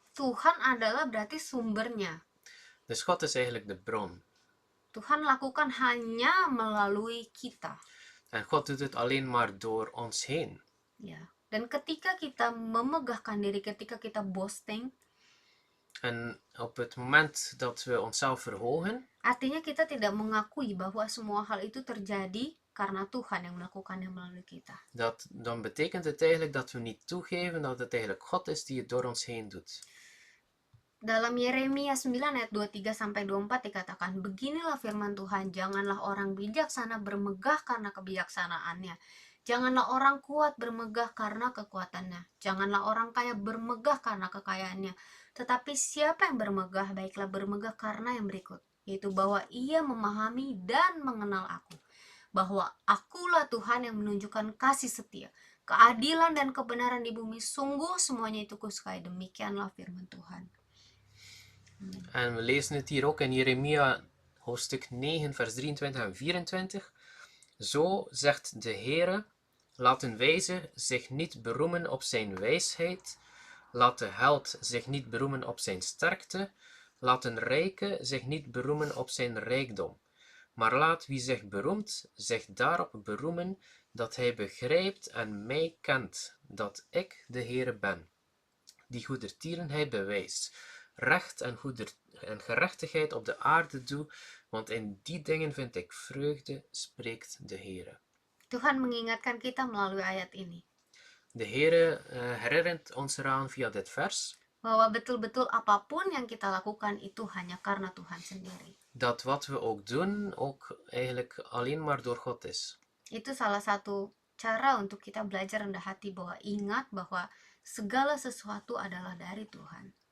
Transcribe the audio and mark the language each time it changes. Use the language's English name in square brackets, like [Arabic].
[Indonesian] Tuhan adalah berarti sumbernya. [Dutch] Dus God is eigenlijk de bron. [Indonesian] Tuhan lakukan hanya melalui kita. [Dutch] En God doet het alleen maar door ons heen. [Indonesian] Ya. Dan ketika kita memegahkan diri, ketika kita boasting, [Dutch] En op het moment dat we onszelf verhogen, [Indonesian] artinya kita tidak mengakui bahwa semua hal itu terjadi karena Tuhan yang melakukannya melalui kita. [Dutch] dan betekent het eigenlijk dat we niet toegeven dat het eigenlijk God is die het door ons heen doet. [Indonesian] Dalam Yeremia 9 ayat 23-24 dikatakan, beginilah firman Tuhan, janganlah orang bijaksana bermegah karena kebijaksanaannya. Janganlah orang kuat bermegah karena kekuatannya. Janganlah orang kaya bermegah karena kekayaannya. Tetapi siapa yang bermegah, baiklah bermegah karena yang berikut, yaitu bahwa ia memahami dan mengenal aku. Bahwa akulah Tuhan yang menunjukkan kasih setia, keadilan dan kebenaran di bumi. Sungguh semuanya itu kusukai. Demikianlah firman Tuhan. [Dutch] En we lezen het hier ook in Jeremia hoofdstuk 9 vers 23 en 24. Zo zegt de Heere, laat een wijze zich niet beroemen op zijn wijsheid, laat de held zich niet beroemen op zijn sterkte, laat een rijke zich niet beroemen op zijn rijkdom. Maar laat wie zich beroemt, zich daarop beroemen dat hij begrijpt en mij kent, dat ik de Heere ben, die goedertierenheid bewijst, recht en gerechtigheid op de aarde doe, want in die dingen vind ik vreugde, spreekt de Heere. [Indonesian] Tuhan mengingatkan kita melalui ayat ini [Dutch] De Heere herinnert ons eraan via dit vers [Indonesian] bahwa betul-betul apapun yang kita lakukan itu hanya karena Tuhan sendiri. [Dutch] dat wat we ook doen, ook eigenlijk alleen maar door God is. [Indonesian] Itu salah satu cara untuk kita belajar rendah hati, bahwa ingat bahwa segala sesuatu adalah dari Tuhan.